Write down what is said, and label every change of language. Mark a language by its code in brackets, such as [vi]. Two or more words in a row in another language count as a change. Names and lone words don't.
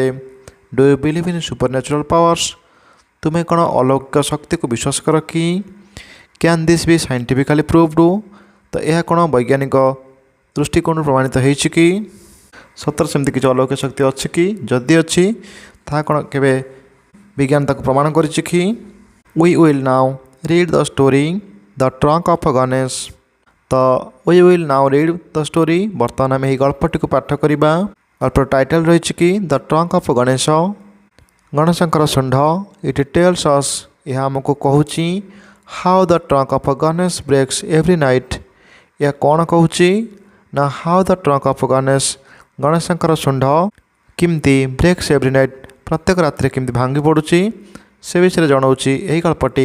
[en] do you believe in super natural powers, [or] ତୁମେ କ'ଣ ଅଲୌକିକ ଶକ୍ତିକୁ ବିଶ୍ୱାସ କର କି? [en] can this be scientifically proved, [or] ତ ଏହା କ'ଣ ବୈଜ୍ଞାନିକ ଦୃଷ୍ଟିକୋଣରୁ ପ୍ରମାଣିତ ହେଇଛି କି? ସତରେ ସେମିତି କିଛି ଅଲୌକିକ ଶକ୍ତି ଅଛି କି? ଯଦି ଅଛି ତାହା କ'ଣ କେବେ ବିଜ୍ଞାନ ତାକୁ ପ୍ରମାଣ କରିଛି କି? [en] We will now read the story The Trunk of Ganesh. ତ we will now read the story, [or] ବର୍ତ୍ତମାନ ଆମେ ଏହି ଗଳ୍ପଟିକୁ ପାଠ କରିବା। ଗଳ୍ପର ଟାଇଟଲ୍ ରହିଛି କି ଦ ଟ୍ରଙ୍କ ଅଫ୍ ଗଣେଶ, ଗଣେଶଙ୍କର ଶୁଣ୍ଢ। [en] it tells us, [or] ଏହା ଆମକୁ କହୁଛି [en] how the trunk of Ganesh breaks every night. [or] ଏହା କ'ଣ କହୁଛି ନା [en] how the trunk of Ganesh, [or] ଗଣେଶଙ୍କର ଶୁଣ୍ଢ କେମିତି [en] breaks every night, [or] ପ୍ରତ୍ୟେକ ରାତିରେ କେମିତି ଭାଙ୍ଗି ପଡ଼ୁଛି ସେ ବିଷୟରେ ଜଣାଉଛି ଏହି ଗଳ୍ପଟି।